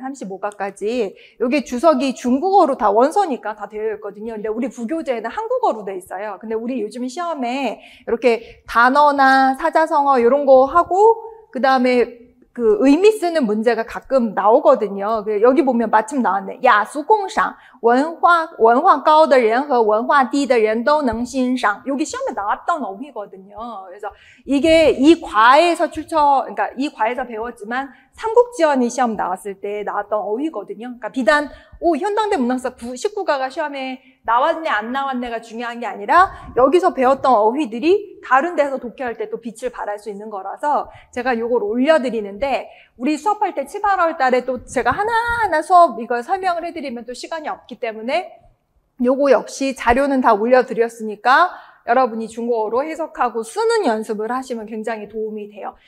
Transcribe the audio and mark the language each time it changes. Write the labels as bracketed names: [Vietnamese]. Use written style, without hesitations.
[Korean] 35가까지. 요게 주석이 중국어로 다 원서니까 다 되어 있거든요. 근데 우리 부교재에는 한국어로 돼 있어요. 근데 우리 요즘 시험에 이렇게 단어나 사자성어 이런 거 하고 그 다음에 그 의미 쓰는 문제가 가끔 나오거든요. 여기 보면 마침 나왔네. [Chinese] 雅俗共赏,文化高的人和文化低的人都能欣赏. [Korean] 여기 시험에 나왔던 어휘거든요. 그래서 이게 이 과에서 그러니까 이 과에서 배웠지만 삼국지원이 시험 나왔을 때 나왔던 어휘거든요. 그러니까 비단 현당대 문학사 19가가 시험에 나왔네 안 나왔네가 중요한 게 아니라 여기서 배웠던 어휘들이 다른 데서 독해할 때 또 빛을 발할 수 있는 거라서 제가 요걸 올려드리는데, 우리 수업할 때 7, 8월 달에 또 제가 하나하나 수업 이걸 설명을 해드리면 또 시간이 없기 때문에 요거 역시 자료는 다 올려드렸으니까 여러분이 중국어로 해석하고 쓰는 연습을 하시면 굉장히 도움이 돼요.